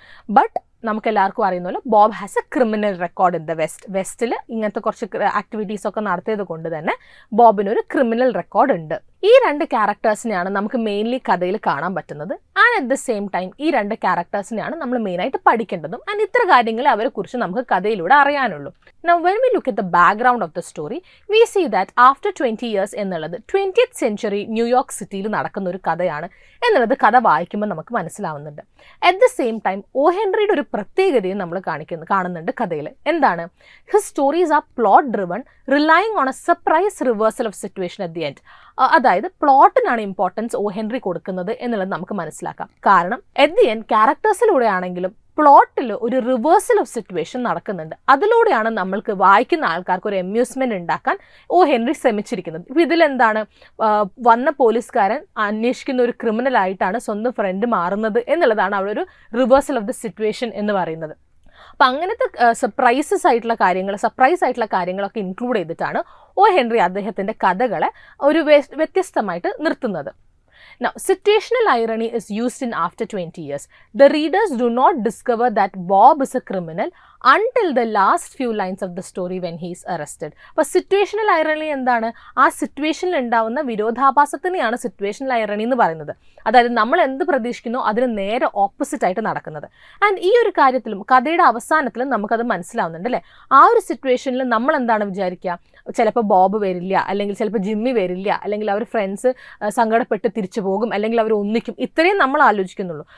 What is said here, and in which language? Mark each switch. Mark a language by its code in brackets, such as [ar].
[ml] But നമുക്ക് എല്ലാവർക്കും അറിയുന്ന പോലെ [en] Bob has a criminal record in the വെസ്റ്റിൽ [ml] ഇങ്ങനത്തെ കുറച്ച് ആക്ടിവിറ്റീസൊക്കെ നടത്തിയത് കൊണ്ട് തന്നെ ബോബിനൊരു ക്രിമിനൽ റെക്കോർഡ് ഉണ്ട്. ഈ രണ്ട് ക്യാരക്ടേഴ്സിനെയാണ് നമുക്ക് മെയിൻലി കഥയിൽ കാണാൻ പറ്റുന്നത്. [en] and at the same time [ml] ഈ രണ്ട് ക്യാരക്ടേഴ്സിനെയാണ് നമ്മൾ മെയിനായിട്ട് പഠിക്കേണ്ടതും. ആൻഡ് ഇത്ര കാര്യങ്ങൾ അവരെ കുറിച്ച് നമുക്ക് കഥയിലൂടെ അറിയാനുള്ളൂ. [en] Now when we look at the background of the story, we see that after 20 years [ml] എന്നുള്ളത് 20th century ന്യൂയോർക്ക് സിറ്റിയിൽ നടക്കുന്ന ഒരു കഥയാണ് എന്നുള്ളത് കഥ വായിക്കുമ്പോൾ നമുക്ക് മനസ്സിലാവുന്നുണ്ട്. [en] at the same time [ml] ഓ ഹെൻറിയുടെ ഒരു പ്രത്യേകതയും നമ്മൾ കാണുന്നുണ്ട് കഥയിൽ. എന്താണ്? [en] His stories are plot driven, relying on a surprise reversal of situation at the end. [ml] അതായത് പ്ലോട്ടിനാണ് ഇമ്പോർട്ടൻസ് ഓ ഹെൻറി കൊടുക്കുന്നത് എന്നുള്ളത് നമുക്ക് മനസ്സിലാക്കാം. കാരണം [en] at the end [ml] ക്യാരക്ടേഴ്സിലൂടെ ആണെങ്കിലും പ്ലോട്ടിൽ ഒരു റിവേഴ്സൽ ഓഫ് സിറ്റുവേഷൻ നടക്കുന്നുണ്ട്. അതിലൂടെയാണ് നമ്മൾക്ക് വായിക്കുന്ന ആൾക്കാർക്ക് ഒരു അമ്യൂസ്മെന്റ് ഉണ്ടാക്കാൻ ഓ ഹെൻറി ശ്രമിച്ചിരിക്കുന്നത്. ഇപ്പം ഇതിലെന്താണ്, വന്ന പോലീസുകാരൻ അന്വേഷിക്കുന്ന ഒരു ക്രിമിനൽ ആയിട്ടാണ് സ്വന്തം ഫ്രണ്ട് മാറുന്നത് എന്നുള്ളതാണ് അവിടെ ഒരു റിവേഴ്സൽ ഓഫ് ദി സിറ്റുവേഷൻ എന്ന് പറയുന്നത്. അപ്പം അങ്ങനത്തെ സർപ്രൈസ് ആയിട്ടുള്ള കാര്യങ്ങളൊക്കെ ഇൻക്ലൂഡ് ചെയ്തിട്ടാണ് ഓ ഹെൻറി അദ്ദേഹത്തിൻ്റെ കഥകളെ ഒരു വ്യത്യസ്തമായിട്ട് നിർത്തുന്നത്. [en] Now, situational irony is used in after 20 years. The readers do not discover that Bob is a criminal until the last few lines of the story when he is arrested. [ml] അപ്പോൾ situational irony എന്താണ്? ആ സിറ്റുവേഷനിൽ ഉണ്ടാവുന്ന വിരോധാഭാസത്തിനെയാണ് situational irony എന്ന് പറയുന്നത്. അതായത് നമ്മൾ എന്ത് പ്രതീക്ഷിക്കുന്നോ അതിന് നേരെ ഓപ്പോസിറ്റ് ആയിട്ട് നടക്കുന്നത്. ആൻഡ് ഈ ഒരു കാര്യത്തിലും കഥയുടെ അവസാനത്തിലും നമുക്കത് മനസ്സിലാവുന്നുണ്ട് അല്ലേ. ആ ഒരു സിറ്റുവേഷനിൽ നമ്മൾ എന്താണ് വിചാരിക്കുക? ചിലപ്പോൾ ബോബ് വരില്ല, അല്ലെങ്കിൽ ചിലപ്പോൾ ജിമ്മി വരില്ല, അല്ലെങ്കിൽ അവർ ഫ്രണ്ട്സ് സങ്കടപ്പെട്ട് തിരിച്ചു പോകും, അല്ലെങ്കിൽ അവർ ഒന്നിക്കും, ഇത്രയും നമ്മൾ ആലോചിക്കുന്നുള്ളൂ.